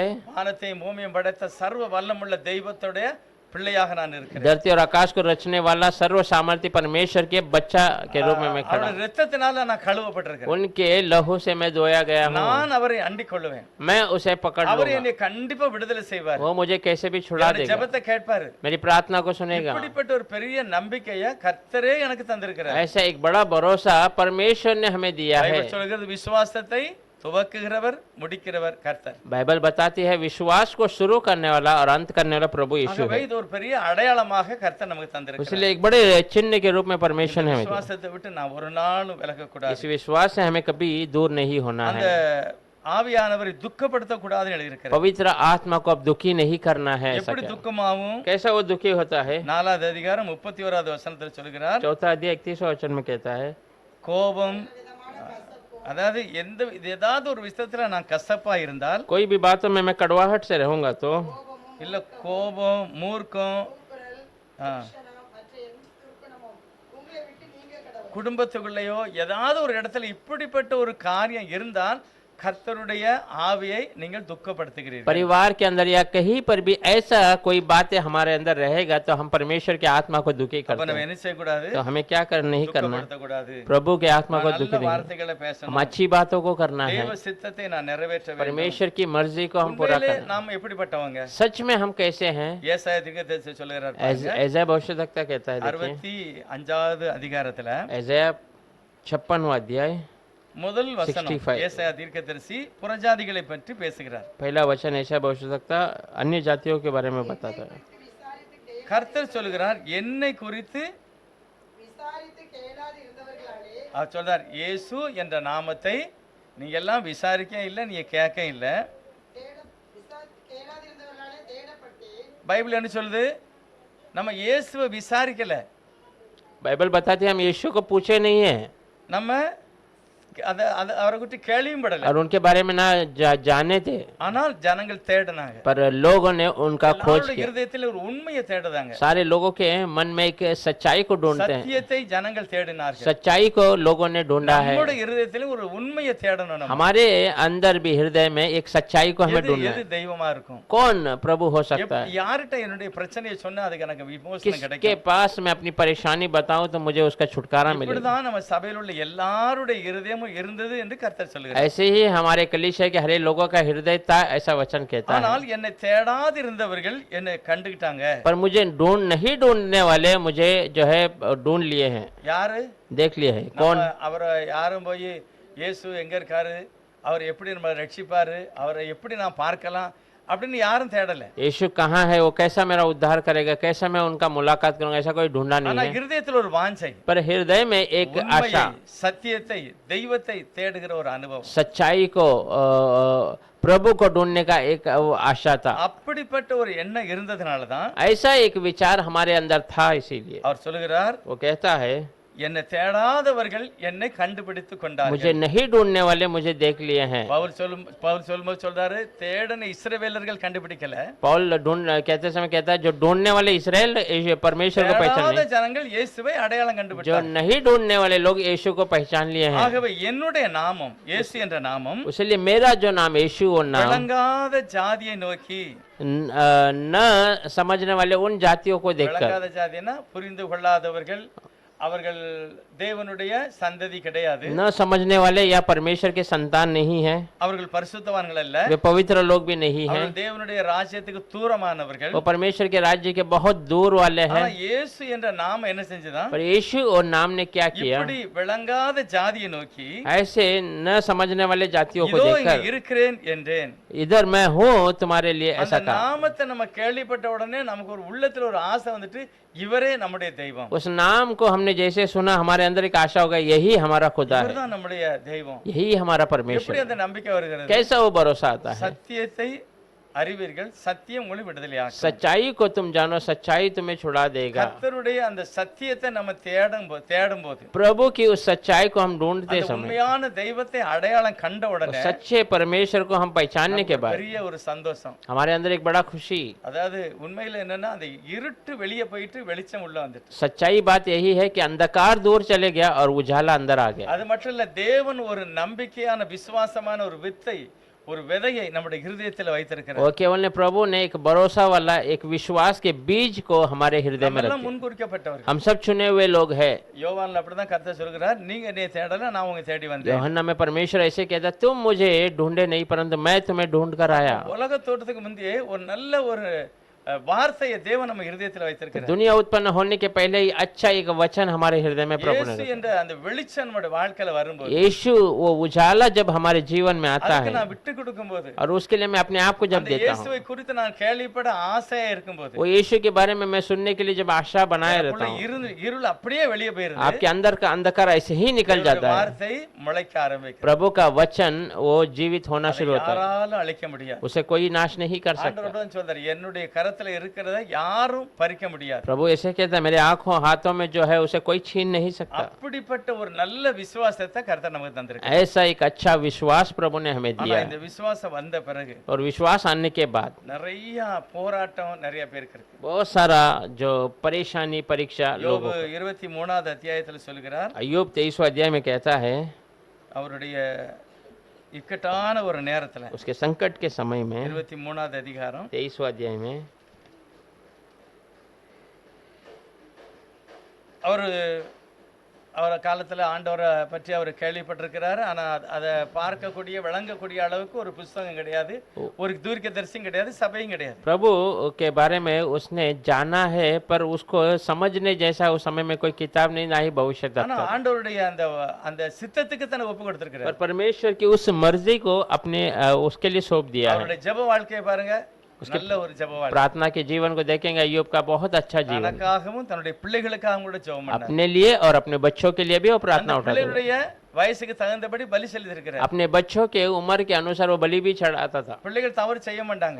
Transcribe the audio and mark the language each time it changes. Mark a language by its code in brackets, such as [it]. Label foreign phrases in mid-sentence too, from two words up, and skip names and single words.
[ta] வானத்தையும் பூமியும் படைத்த சர்வ வல்லமுள்ள தெய்வத்துடைய பிள்ளையாக நான் இருக்கிறேன். [hi] धरती और आकाश को रचने वाला सर्व सामर्थ्य परमेश्वर के बच्चा के रूप में मैं खड़ा [ta] அவருடைய இரத்தத்தினால நான் கழுவப்பட்டிருக்கிறேன். [hi] उनके लहू से मैं धोया गया हूँ, [ta] நான் அவரை அண்டிக் கொள்ளுவேன். [hi] मैं उसे पकड़ [ta] அவர் [hi] लूंगा, [ta] என்னை கண்டிப்பா விடுதலை செய்வார். [hi] वो मुझे कैसे भी छुड़ा [ta] என்னுடைய [hi] देगा, [ta] ஜெபத்தை கேட்பாரு. [hi] मेरी प्रार्थना को सुनेगा। [ta] இப்படிப்பட்ட ஒரு பெரிய நம்பிக்கையை கர்த்தரே எனக்கு தந்திருக்கிறார். [hi] ऐसा एक बड़ा भरोसा परमेश्वर ने हमें दिया है। [ta] பைபிள் சொல்கிறது விசுவாசத்தை துவக்குகிறவர் முடிக்கிறவர் கர்த்தர். [hi] बाइबल बताती है विश्वास को शुरू करने वाला और अंत करने वाला प्रभु यीशु [ta] ஆகவே [hi] है, [ta] இது ஒரு பெரிய அடையாளமாக கர்த்தர் நமக்கு தந்திருக்கிறார். [hi] इसलिए एक बड़े चिन्ह के रूप में परमेश्वर ने हमें दिया। [ta] விசுவாசத்தை விட்டு நான் ஒரு நாளும் விலக [hi] इस [ta] கூடாது. [hi] विश्वास से हमें कभी दूर नहीं होना [ta] அந்த [hi] है। [ta] ஆவியானவரை துக்கப்படுத்த கூடாதுன்னு எழுதியிருக்கிறார். [hi] पवित्र आत्मा को अब दुखी नहीं करना है। ऐसा [ta] எப்படி [hi] क्या? [ta] துக்கமாவும்? [hi] कैसा वो दुखी होता है? [ta] 4வது அதிகாரம் 31வது வசனத்தில் சொல்கிறார், [hi] चौथा अध्याय 31वां वचन में कहता है, [ta] கோபம், அதாவது ஏதாவது ஒரு விஷயத்துல நான் கசப்பா இருந்தால், [hi] कोई भी बातों में मैं कड़वाहट से रहूंगा तो, [ta] இல்ல கோபம், மூர்க்கம், மற்ற எந்த துர்க்குணமும் உங்களை விட்டு நீங்க கடவுள். குடும்பத்துக்குள்ளேயோ ஏதாவது ஒரு இடத்துல இப்படிப்பட்ட ஒரு காரியம் இருந்தால் கர்த்தருடைய ஆவியை நீங்கள் துக்கப்படுத்துகிறீர்கள். [hi] परिवार के अंदर या कहीं पर भी ऐसा कोई बातें हमारे अंदर रहेगा तो हम परमेश्वर की आत्मा को दुखी [ta] அப்ப [hi] करते [ta] நம்ம [hi] हैं। [ta] என்ன செய்யக்கூடாது? [hi] तो हमें क्या नहीं करना, [ta] துக்கப்படுத்தக்கூடாது. [hi] प्रभु के आत्मा को दुखी [ta] நல்ல [hi] नहीं, [ta] வார்த்தைகளை [hi] हम [ta] பேசணும். [hi] अच्छी बातों को करना है, [ta] தேவ சித்தத்தை நான் நிறைவேற்ற வேண்டும். [hi] परमेश्वर की मर्जी को हम पूरा [ta] உண்மையிலே [hi] करना। [ta] நாம் எப்படிப்பட்டவங்க? [hi] सच में हम कैसे हैं? [ta] ஏசாயா தீர்க்கதரிசி சொல்கிறார் பாருங்க. [hi] ऐसा भविष्यवक्ता कहता है, देखिए [ta] 65வது அதிகாரத்துல [hi] ऐसा 56वां अध्याय [ta] முதல் வசனம் 65. ஏசாயா தீர்க்கதரிசி புறஜாதிகளை பற்றி பேசுகிறார். [hi] पहला वचन ऐसा भविष्यवक्ता अन्य जातियों के बारे में बताता है। [ta] கர்த்தர் சொல்கிறார், என்னை குறித்து விசாரித்து கேளாது இருந்தவர்களாலே அவர் சொல்றார், இயேசு என்ற நாமத்தை நீங்க எல்லாம் விசாரிக்க இல்ல, நீங்க கேட்க இல்ல. விசாரித்து கேளாது இருந்தவர்களாலே தேடப்பட்டு பைபிள் என்ன சொல்லுது? நம்ம இயேசுவை விசாரிக்கல, [hi] बाइबल बताती है हम यीशु को पूछे नहीं है [ta] நம்ம அவரை குறித்து கேள்வியும் படல, [hi] और उनके बारे में ना जाने थे, [ta] ஆனால் ஜனங்கள் தேடினாங்க. [hi] पर लोगों ने उनका खोज [ta] எல்லாருடைய [hi] किया। [ta] இருதயத்தில் ஒரு உண்மையை தேடுதாங்க. [hi] सारे लोगों के मन में एक सच्चाई को ढूंढते हैं, [ta] சத்தியத்தை ஜனங்கள் தேடினார்கள். [hi] सच्चाई को लोगों ने ढूंढा है। [ta] நம்முடைய இருதயத்தில் ஒரு உண்மையை தேடணும். நம்ம [hi] हमारे अंदर भी हृदय में एक सच्चाई को हमें [ta] எது [hi] ढूंढना [ta] எது [hi] है। [ta] தெய்வமா இருக்கும்? [hi] कौन प्रभु हो सकता है? [ta] யார்கிட்ட என்னுடைய பிரச்சனையை சொன்னா அதுக்கு எனக்கு விமோசனம் [hi] किसके [ta] கிடைக்கும்? [hi] पास मैं अपनी परेशानी बताऊं तो मुझे उसका छुटकारा मिलेगा। [ta] இப்படிதான் நம்ம சபையில் உள்ள எல்லாருடைய இருதயமும் இருந்தது என்று கர்த்தர் சொல்கிறார். [hi] ऐसे ही हमारे कलीसिया के हरे लोगों का हृदय था, ऐसा वचन कहता है। [ta] ஆனால் என்னை தேடாதிருந்தவர்கள் என்னை கண்டுகிட்டாங்க. [hi] पर मुझे नहीं ढूंढने वाले मुझे जो है ढूंढ लिए हैं, [ta] யாரு? [hi] देख लिए हैं। कौन? [ta] அவரை யாரும் போய் இயேசு எங்க இருக்காரு, அவர் எப்படி நம்மளை ரட்சிப்பாரு, அவரை எப்படி நான் பார்க்கலாம் அப்படின்னு யாரும் தேடல. [hi] यीशु कहाँ है, वो कैसा मेरा उद्धार करेगा, कैसा मैं उनका मुलाकात करूंगा, ऐसा कोई ढूंढा [ta] ஆனா [hi] नहीं है। [ta] இருதயத்தில் ஒரு வாஞ்சை, [hi] पर हृदय में एक [ta] உண்மையை, [hi] आशा, [ta] சத்தியத்தை, தெய்வத்தை தேடுகிற ஒரு அனுபவம். [hi] सच्चाई को प्रभु को ढूंढने का एक वो आशा था। [ta] அப்படிப்பட்ட ஒரு எண்ணம் இருந்ததுனால தான் [hi] ऐसा एक विचार हमारे अंदर था, इसीलिए [ta] அவர் சொல்கிறார், [hi] वो कहता है [ta] என்னை தேடாதவர்கள் என்னை கண்டுபிடித்து [hi] मुझे [ta] கொண்டார்கள். [hi] नहीं ढूंढने वाले मुझे देख लिए हैं। [ta] பவுல் சொல்லும்போது சொல்றாரு, தேடன இஸ்ரவேலர்கள் கண்டுபிடிக்கல, [hi] पौल कहते समय कहता है जो ढूंढने वाले इसराइल परमेश्वर को पहचान [ta] தேடாத [hi] नहीं, [ta] ஜனங்கள் இயேசுவை அடையாளம் [hi] जो [ta] கண்டுபிடித்தார்கள். [hi] नहीं ढूंढने वाले लोग यीशु को पहचान लिए हैं। [ta] ஆகவே என்னுடைய நாமம், இயேசு என்ற நாமம் [hi] इसलिए मेरा जो नाम यीशु, वो नाम [ta] விளங்காத ஜாதியை நோக்கி, [hi] न समझने वाले उन जातियों को देखकर, [ta] விளங்காத ஜாதினா புரிந்து கொள்ளாதவர்கள், அவர்கள் தேவனுடைய சந்ததி கிடையாது, [hi] न समझने वाले या परमेश्वर के संतान नहीं है, [ta] அவர்கள் பரிசுத்தவான்கள் அல்ல, [hi] वे पवित्र लोग भी नहीं हैं, [ta] அவர்கள் தேவனுடைய ராஜ்யத்துக்கு தூரமானவர்கள். [hi] वो परमेश्वर के राज्य के बहुत दूर वाले हैं। [ta] ஆனா இயேசு என்ற நாமம் என்ன செஞ்சதான்? [hi] पर यीशु और नाम ने क्या किया, [ta] இப்படி விளங்காத ஜாதியை நோக்கி, [hi] ऐसे न समझने वाले जातियों को [ta] இதோ இங்க [hi] देखकर [ta] இருக்கிறேன் என்றேன். [hi] इधर मैं हूँ तुम्हारे लिए, [ta] அந்த [hi] ऐसा कहा। [ta] நாமத்தை நம்ம கேள்விப்பட்ட உடனே நமக்கு ஒரு உள்ளத்துல ஒரு ஆசை வந்துட்டு, இவரே நம்முடைய தெய்வம், [hi] उस नाम को हमने जैसे सुना, हमारे अंदर एक आशा होगा यही हमारा खुदा है, [ta] இவர்தான் நம்முடைய தெய்வம். [hi] यही हमारा परमेश्वर [ta] எப்படி [hi] है। [ta] அந்த நம்பிக்கை வருகிறது? [hi] कैसा वो भरोसा आता है? [ta] சத்தியத்தை அறிவீர்கள், சத்தியம் உங்களை விடுதலையாக்கும். [hi] सच्चाई को तुम जानो, सच्चाई तुम्हें छुड़ा देगा। [ta] கர்த்தருடைய அந்த சத்தியத்தை நம்ம தேடும்போது [hi] प्रभु की उस सच्चाई को हम ढूंढते [ta] அந்த [hi] समय, [ta] உண்மையான தெய்வத்தை அடையாளம் கண்ட உடனே [hi] सच्चे परमेश्वर को हम पहचानने के बाद [ta] பெரிய ஒரு சந்தோஷம். [hi] हमारे अंदर एक बड़ा खुशी। [ta] அதாவது உண்மையில என்னன்னா அந்த இருட்டு வெளியே போயிட்டு வெளிச்சம் உள்ள வந்துட்டு. [hi] सच्चाई बात यही है कि अंधकार दूर चले गया और उजाला अंदर आ गया। [ta] அது மட்டும் இல்ல, தேவன் ஒரு நம்பிக்கையான விசுவாசமான ஒரு வித்தை, ஒரு விதையை நம்முடைய இருதயத்தில் வைத்திருக்கிறார். [hi] और केवल ने प्रभु ने एक भरोसा वाला एक विश्वास के बीज को हमारे हृदय में [ta] நம்மெல்லாம் [hi] रखा। [ta] முன்குறிக்கப்பட்டவர்கள். [hi] हम सब चुने हुए लोग हैं। [ta] யோவான்ல அப்படிதான் கர்த்தர் சொல்கிறார், நீங்க என்னைய தேடல, நான் உங்களை தேடி வந்தேன். [hi] यूहन्ना में परमेश्वर ऐसे कहता, तुम मुझे ढूंढे नहीं परंतु मैं तुम्हें ढूंढ कर आया। [ta] உலக தோற்றத்துக்கு முந்தையே ஒரு நல்ல ஒரு வார்த்தையை தேவன் நம்ம இருதயத்தில் வைத்திருக்கிறார். [hi] दुनिया उत्पन्न होने के पहले ही अच्छा एक वचन हमारे हृदय में प्रभु ने [ta] இயேசு [hi] रखा। [ta] என்ற அந்த வெளிச்சம் நம்முடைய வாழ்க்கையில வரும்போது, [hi] यीशु वो उजाला जब हमारे जीवन में आता [ta] அதுக்கு [hi] है [ta] நான் விட்டு கொடுக்கும்போது, [hi] और उसके लिए मैं अपने आप को जब [ta] அந்த [hi] देता हूँ, [ta] இயேசுவை குறித்து நான் கேள்விப்பட ஆசையா இருக்கும்போது, [hi] वो यीशु के बारे में मैं सुनने के लिए जब आशा बनाए रहता [ta] எனக்குள்ள [hi] हूँ, [ta] இருள் அப்படியே வெளியே போயிருது. [hi] आपके अंदर का अंधकार ऐसे ही निकल [ta] தேவனுடைய [hi] जाता है। [ta] வார்த்தை முளைக்க ஆரம்பிக்கும். [hi] प्रभु का वचन वो जीवित होना शुरू होता है, [ta] யாராலும் அழிக்க முடியாது. [hi] उसे कोई नाश नहीं कर सकता। [ta] ஆண்டவர் சொல்றார், என்னுடைய கரத்துல இருக்கிறதை யாரும் பறிக்க முடியாது. [hi] प्रभु ऐसे कहता है, मेरे आंखों हाथों में जो है उसे कोई छीन नहीं सकता। [ta] அப்படிப்பட்ட ஒரு நல்ல விசுவாசத்தை கர்த்தர் நமக்கு தந்திருக்கார். [hi] ऐसा एक अच्छा विश्वास प्रभु ने हमें [ta] ஆனா [hi] दिया [ta] இந்த [hi] है। [ta] விசுவாசம் வந்த பிறகு [hi] और विश्वास आने के बाद [ta] நிறைய போராட்டம் நிறைய பேருக்கு இருக்கு. [hi] बहुत सारा जो परेशानी परीक्षा [ta] யோபு [hi] लोगों को। [ta] 23வது அத்தியாயத்துல சொல்கிறார், [hi] अय्यूब 23वां अध्याय में कहता है, [ta] அவருடைய இக்கட்டான ஒரு நேரத்துல, [hi] उसके संकट के समय में [ta] 23வது அதிகாரம் [hi] 23वां अध्याय में [ta] அவர் காலத்துல ஆண்டவரை பற்றி அவர் கேள்விப்பட்டிருக்கிறாரு. ஆனா அதை பார்க்கக்கூடிய விளங்கக்கூடிய அளவுக்கு ஒரு புஸ்தகம் கிடையாது, ஒரு தீர்க்கதரிசியும் கிடையாது, சபையும் கிடையாது. [hi] प्रभु के बारे में उसने जाना है पर उसको समझने जैसा उस समय में कोई किताब नहीं, ना ही भविष्य [ta] ஆனா [hi] दफ्तर। [ta] ஆண்டவருடைய அந்த அந்த சித்தத்துக்கு தன்னை ஒப்பு கொடுத்திருக்கிறார். [hi] पर परमेश्वर की उस मर्जी को अपने उसके लिए सौंप दिया है। [ta] அவருடைய ஜெப வாழ்க்கையை பாருங்க, நல்ல ஒரு ஜெப வாழ்க்கை. [hi] प्रार्थना के जीवन को देखेंगे, अय्यूब का बहुत अच्छा जीवन, [ta] தனக்காகவும் தன்னுடைய பிள்ளைகளுக்காகவும் கூட ஜெபம் பண்ணார். [hi] अपने लिए और अपने बच्चों के लिए भी वो प्रार्थना [ta] அந்த [hi] उठाते थे। [ta] பிள்ளைகளுடைய வயசுக்கு தகுந்தபடி பலி செலுத்தியிருக்கிறார். [hi] अपने बच्चों के उम्र के अनुसार वो बलि भी चढ़ाता था। [ta] பிள்ளைகள் தவறு செய்ய மாட்டாங்க.